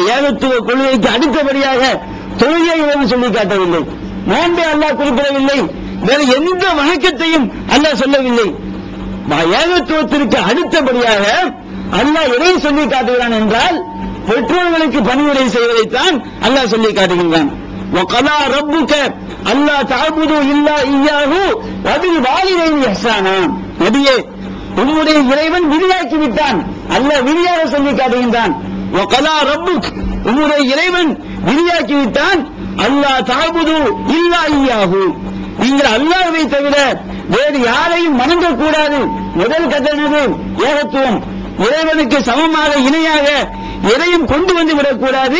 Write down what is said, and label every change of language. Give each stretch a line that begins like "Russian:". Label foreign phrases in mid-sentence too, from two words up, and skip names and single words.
Tamil: ஏகத்துவ கொள்கைக்கு அடுத்தபடியாக தொழுகையை இவன் சொல்லி காட்டவில்லை. நோன்பை அல்லாஹ் குறிப்பிடவில்லை. வேற எந்த வணக்கத்தையும் அல்லாஹ் சொல்லவில்லை. ஏகத்துவத்திற்கு அடுத்தபடியாக அல்லாஹ் எதை சொல்லி காட்டுகிறான் என்றால் பெற்றோர்களுக்கு பணிவிடை செய்வதைத்தான் அல்லாஹ் சொல்லி காட்டுகின்றான்.
Arabic: وَقَضَى رَبُّكَ أَلَّا تَعْبُدُوا إِلَّا إِيَّاهُ وَبِالْوَالِدَيْنِ إِحْسَانًا.
Tamil: நபியே, உம்முடைய இறைவன் விதியாக்கி விட்டான். அல்லாஹ் விதியாக சொல்லி காட்டுகின்றான்.
Arabic: وَقَضَى رَبُّكَ
Tamil: உம்முடைய இறைவன் விதியாக்கி விட்டான்.
Arabic: ألا تعبدوا إلا إياه,
Tamil: நீங்கள் அல்லாஹ்வை தவிர வேறு யாரையும் வணங்கக்கூடாது. முதல் கட்டளை ஏகத்துவம், இறைவனுக்கு சமமாக இணையாக எதையும் கொண்டு வந்து விடக்கூடாது.